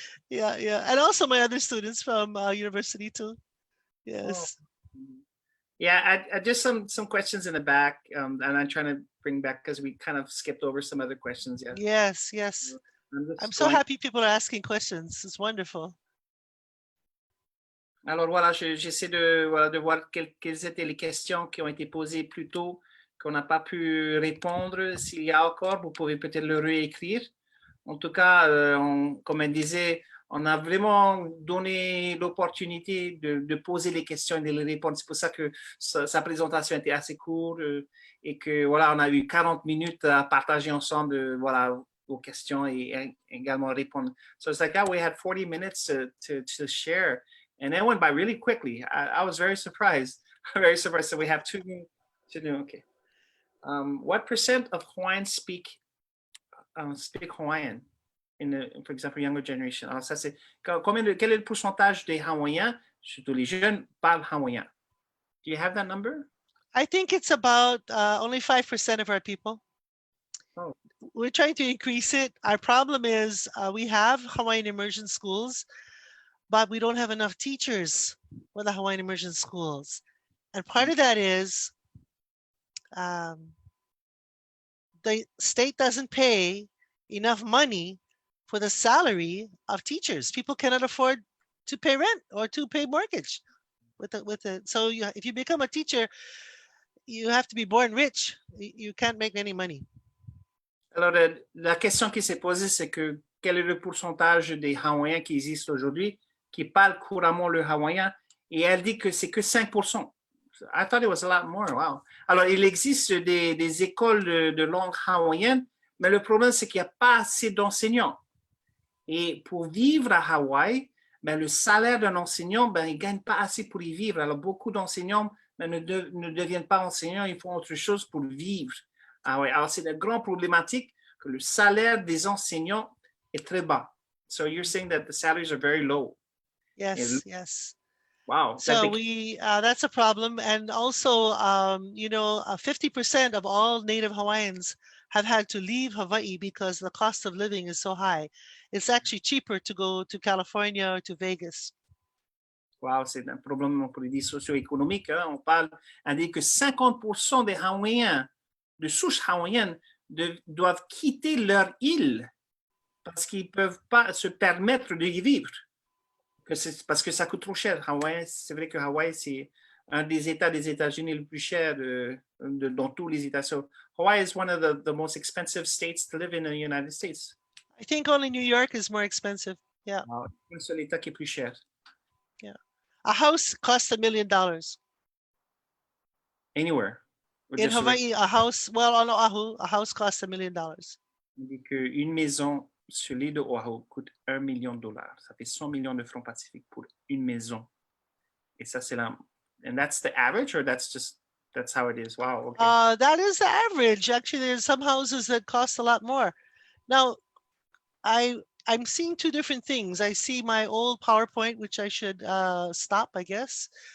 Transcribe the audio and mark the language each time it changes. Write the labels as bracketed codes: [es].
[en] Yeah, and also my other students from university too. Yes. Oh. Yeah, I just some questions in the back, and I'm trying to bring back because we kind of skipped over some other questions. Yeah. Yes. I'm so happy people are asking questions. It's wonderful. [fr] Alors voilà, j'essaie de voir quelles étaient les questions qui ont été posées plus tôt, qu'on n'a pas pu répondre. S'il y a encore, vous pouvez peut-être le réécrire. En tout cas, comme elle disait, on a vraiment donné l'opportunité de poser les questions et de les répondre. C'est pour ça que sa présentation était assez courte et que voilà, on a eu 40 minutes à partager ensemble voilà, vos questions et également répondre. [en] So it's like, we had 40 minutes to share. And that went by really quickly. I was very surprised. Very surprised. So we have 2 minutes to do. Okay. What % of Hawaiians speak Hawaiian for example, younger generation? Alors ça c'est quel est le pourcentage des Hawaïens, surtout les jeunes, parlent hawaïen? Do you have that number? I think it's about only 5% of our people. Oh. We're trying to increase it. Our problem is we have Hawaiian immersion schools, but we don't have enough teachers for the Hawaiian immersion schools. And part of that is the state doesn't pay enough money for the salary of teachers. People cannot afford to pay rent or to pay mortgage with it. So if you become a teacher, you have to be born rich. You can't make any money. [fr] Alors, la question qui s'est posée, c'est que quel est le pourcentage des Hawaïens qui existent aujourd'hui qui parlent couramment le hawaïen? Et elle dit que c'est que 5%. [en] I thought it was a lot more. Wow. [fr] Alors, il existe des écoles de langue hawaïenne, mais le problème, c'est qu'il n'y a pas assez d'enseignants. Et pour vivre à Hawaï, ben, le salaire d'un enseignant, ben, il ne gagne pas assez pour y vivre. Alors, beaucoup d'enseignants ben, ne deviennent pas enseignants, ils font autre chose pour vivre. Ah ouais. Alors, c'est une grande problématique que le salaire des enseignants est très bas. [en] So, you're saying that the salaries are very low. Yes. Wow. So that's a problem. And also, 50% of all native Hawaiians have had to leave Hawaii because the cost of living is so high. It's actually cheaper to go to California or to Vegas. [fr] Wow, c'est un problème pour les socio-économiques. Hein. On dit que 50% des Hawaïens, de souche hawaïenne, doivent quitter leur île parce qu'ils ne peuvent pas se permettre de y vivre. Parce que ça coûte trop cher. Hawaï, c'est vrai que Hawaï, c'est un des États des États-Unis le plus cher dans tous les États. [en] So Hawaii is one of the most expensive states to live in the United States. I think only New York is more expensive. Yeah. [fr] C'est le seul État qui est plus cher. [en] Yeah. A house costs $1 million. Anywhere. In Hawaii, a house, well, on Oahu, a house costs $1 million. [fr] On dit qu'une maison sur l'île de Oahu coûte $1 million. Ça fait 100 millions de francs pacifiques pour une maison. Et ça, c'est là. [en] And that's the average, or that's how it is? Wow. Okay. That is the average. Actually, there's some houses that cost a lot more. Now, I'm seeing two different things. I see my old PowerPoint, which I should stop, I guess.